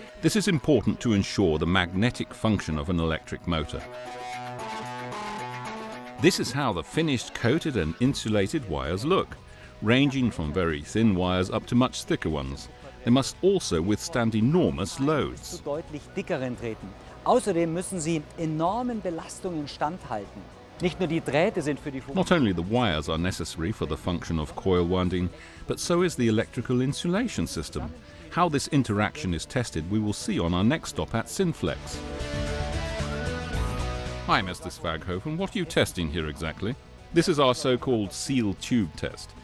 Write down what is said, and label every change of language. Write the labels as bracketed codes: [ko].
[en] This is important to ensure the magnetic function of an electric motor. This is how the finished coated and insulated wires look, ranging from very thin wires up to much thicker ones. They must also withstand enormous loads. [de] Zu deutlich dickeren Drähten. Außerdem müssen sie enormen Belastungen standhalten. Nicht nur die Drähte sind für die [en] Not only the wires are necessary for the function of coil winding, but so is the electrical insulation system. How this interaction is tested we will see on our next stop at Sinflex. Hi Mr. Svaghofen, what are you testing here exactly? This is our so-called seal tube test.